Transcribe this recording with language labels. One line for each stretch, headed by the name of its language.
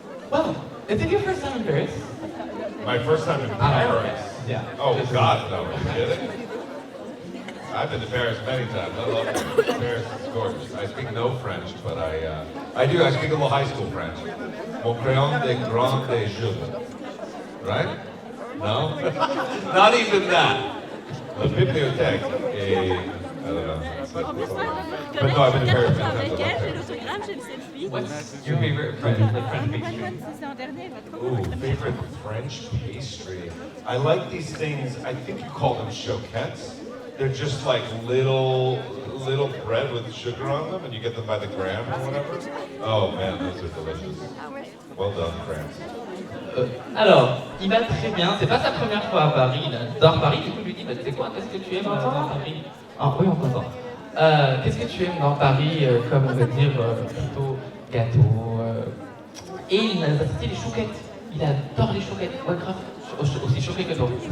English: Well, is it your first time in Paris? My first time in Paris? Yeah. Oh, God, no. Are you kidding? I've been to Paris many times. I love Paris. Paris is gorgeous. I speak no French, but I do. I speak a little high school French.
French: Mon crayon de grand de jeux. Right? No? Not even that. La bibliothèque.
English: I don't know. But no, I've been to Paris many times. What's your favorite French pastry? Ooh, favorite French pastry. I like these things, I think you call them choquettes. They're just like little bread with sugar on them, and you get them by the gram or whatever. Oh man, those are delicious. Well done, France.
French: Alors, il va très bien, c'est pas sa première fois à Paris, il adore Paris, du coup je lui dis, bah, tu sais quoi, qu'est-ce que tu aimes dans Paris? Ah oui, on t'entend. Qu'est-ce que tu aimes dans Paris, comme on va dire, plutôt gâteau et il m'a cité les chouquettes, il adore les chouquettes, ouais grave, aussi choqué que toi.